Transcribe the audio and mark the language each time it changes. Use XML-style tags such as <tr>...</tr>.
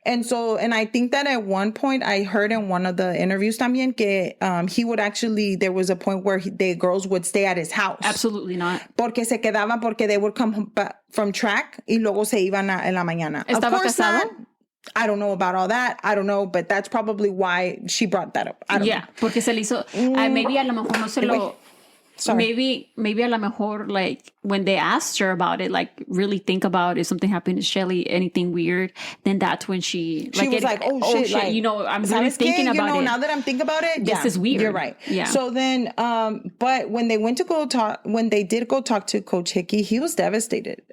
<en>And I think that at one point I heard in one of the interviews</en> <es>también que</es> <en>he would actually, there was a point where the girls would stay at his house. Absolutely not.</en> <es>Porque se quedaban porque</es> <en>they would come from track</en> <es>y luego se iban en la mañana. ¿Estaba casado?</es> <en>I don't know about all that. I don't know, but that's probably why she brought that up. I don't know.</en> <es>Porque se le hizo, maybe a lo mejor no se lo...</es> <en>Sorry. Maybe</en> <es>a lo mejor,</es> <en>like, when they asked her about it, like, really think about if something happened to Shilie, anything weird, then that's when she was like, oh shit. Like, I'm really thinking about it. Now that I'm thinking about it, this is weird. You're right. Yeah. So then, but when they did go talk to Coach Hickey, he was devastated.</en>